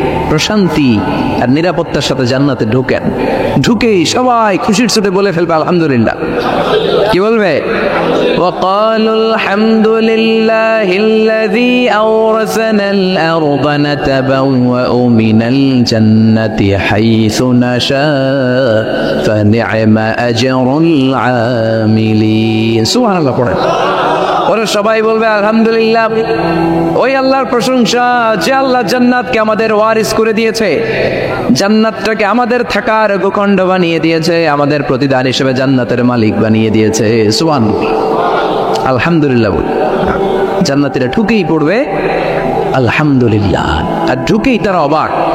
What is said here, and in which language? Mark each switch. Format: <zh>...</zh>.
<bn>প্রশান্তি আর নিরাপত্তার সাথে জান্নাতে ঢোকেন। ঢুকেই সবাই খুশির চোটে বলে ফেলবে আলহামদুলিল্লাহ। কি বলবে?</bn> <ar>وقالوا الحمد لله الذي أورثنا الأرض نتبوأ من الجنة حيث نشاء فنعم أجر العاملين।</ar> <bn>সুবহানাল্লাহ পড়ে। ওরা সবাই বলবে আলহামদুলিল্লাহ, ওই আল্লাহর প্রশংসা যে আল্লাহ জান্নাতকে আমাদের ওয়ারিস করে দিয়েছে, জান্নাতটাকে আমাদের থাকার ভূখণ্ড বানিয়ে দিয়েছে, আমাদের প্রতিদান হিসেবে জান্নাতের মালিক বানিয়ে দিয়েছে। সুবহানাল্লাহ, আলহামদুলিল্লাহ বল। জান্নাতীরা ঢুকেই পড়বে আলহামদুলিল্লাহ, আর ঢুকেই তারা অবাক।</bn>